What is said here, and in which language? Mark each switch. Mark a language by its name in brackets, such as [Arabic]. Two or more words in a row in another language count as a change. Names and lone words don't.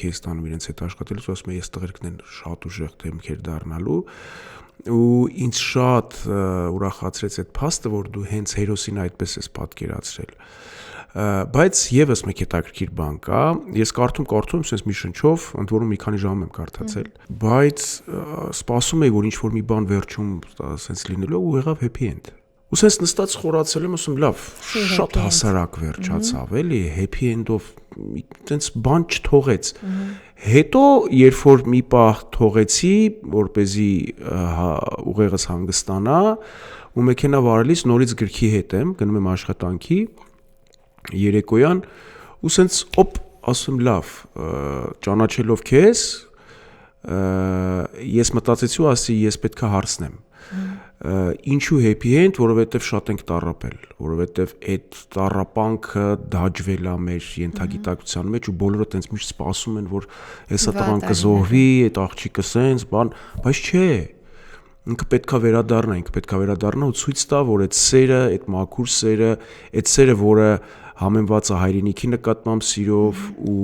[Armenian] էի ստանում իրենց հետ աշխատելուց, ասում եմ, ես տղերքն են շատ ուժեղ դեմքեր դառնալու, ու ինձ շատ ուրախացրեց այդ փաստը, որ դու հենց հերոսին այդպես ես պատկերացրել։ Բայց եւս մեկ հետաքրքիր բան կա, ես կարդում, sense մի շնչով, ընդ որում մի քանի ժամ եմ կարդացել, բայց սպասում էի, որ ինչ որ մի բան վերջում sense լինելու ու եղավ [English] happy end։ [Armenian] Ու sense նստած խորացել եմ, ասում լավ, շատ հասարակ վերջացավ, էլի, [English] happy end- [Armenian] ով տենց բան չթողեց։ Հետո երբ որ մի պահ թողեցի, որպեսզի ուղեղս հանգստանա, ու մեքենա վարելիս նորից գրքի հետ եմ, գնում եմ աշխատանքի երեկոյան, ու sense ասում լավ, ճանաչելով քեզ, ես մտածեցի ու ասի ես պետքա հարցնեմ։ Ինչու [English] happy end, [Armenian] որովհետև շատ ենք տառապել, որովհետև այդ տառապանքը դաջվել է մեր ենթագիտակցության մեջ ու բոլորը տենց միշտ սպասում են, որ հեսա տղան կզոհվի, այդ աղջիկը սենց, բան, բայց չէ։ Ինքը պետքա վերադառնա ու ցույց տա, որ այդ սերը, այդ մաքուր սերը, այդ սերը, որը համեմված է հայրենիքի նկատմամբ սիրով ու